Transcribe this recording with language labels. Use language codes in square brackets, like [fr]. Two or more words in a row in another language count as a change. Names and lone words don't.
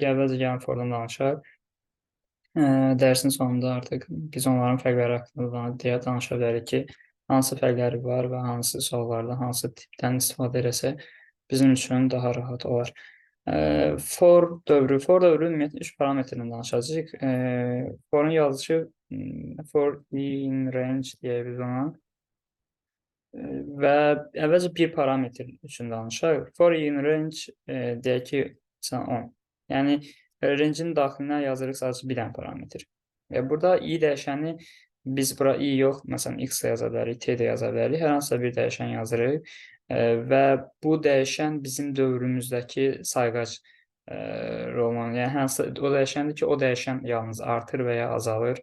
[az] Əvvəlcə gəlin for-dan danışaq. Dərsin sonunda artıq biz onların fərqləri haqqında danışa bilərik ki, hansı fərqləri var və hansı suallarda hansı tipdən istifadə etsək bizim üçün daha rahat olar. For dövrü ümumiyyətlə 3 parametrdən danışacağıq. Forun yazılışı [en] for in range [az] deyə biz ona və əvvəlcə bir parametr üçün danışaq. [en] For in range [az] deyək ki, 10. Yəni, range-in daxilinə yazırıq sadəcə bir dənə parametr. Burada i dəyişəni biz bura i yox, məsələn, x da yaza bilərik, t də yaza bilərik. Hər hansısa bir dəyişən yazırıq və bu dəyişən bizim dövrümüzdəki sayğac rolunu, yəni hansı o dəyişəndir ki, o dəyişən yalnız artır və ya azalır.